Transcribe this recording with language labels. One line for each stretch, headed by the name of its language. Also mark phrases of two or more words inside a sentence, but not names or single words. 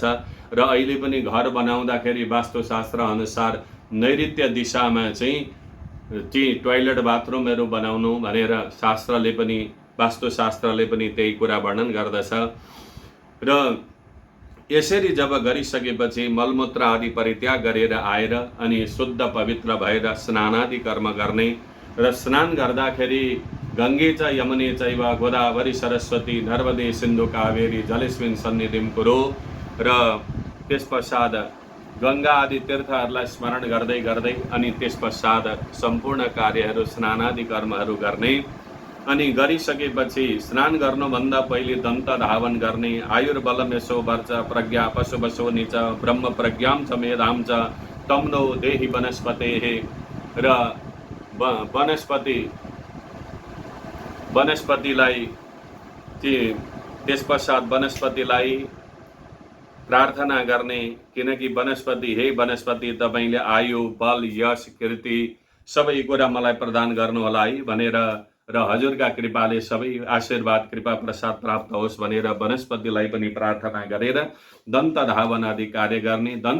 Nepali: र अहिले पनि घर बनाउँदाखेरि वास्तुशास्त्र अनुसार नैऋत्य दिशामा चाहिँ टोयलेट बाथरुमहरू बनाउनु भनेर शास्त्रले पनि, वास्तुशास्त्रले पनि त्यही कुरा वर्णन गर्दछ। र यसरी जब गरिसकेपछि मलमूत्र आदि परित्याग गरेर आएर अनि शुद्ध पवित्र भएर स्नानादि कर्म गर्ने र स्नान गर्दाखेरि
Sanskrit: गङ्गे च यमुने चैव गोदावरी सरस्वती नर्मदे सिन्धु कावेरी जलेस्मिन् सन्निधिं कुरु।
Nepali: र त्यस पश्चात गङ्गा आदि तीर्थहरूलाई स्मरण गर्दै गर्दै अनि त्यस पश्चात सम्पूर्ण कार्यहरू स्नानादि कर्महरू गर्ने। अनि गरिसकेपछि स्नान गर्नुभन्दा पहिले दन्त धावन गर्ने।
Sanskrit: आयुर्बलम यशो वर्च प्रज्ञा पशुपशो निच ब्रह्म प्रज्ञां च मेधां च तं नो देहि वनस्पतेः।
Nepali: र वनस्पतिलाई त्यस पश्चात वनस्पतिलाई प्रार्थना गर्ने, किनकि वनस्पति, हे वनस्पति, तपाईँले आयु बल यश कीर्ति सबै कुरा मलाई प्रदान गर्नुहोला है भनेर र हजुरका कृपाले सबै आशीर्वाद कृपा प्रसाद प्राप्त होस् भनेर वनस्पतिलाई पनि प्रार्थना गरेर दन्त धावन आदि कार्य गर्ने।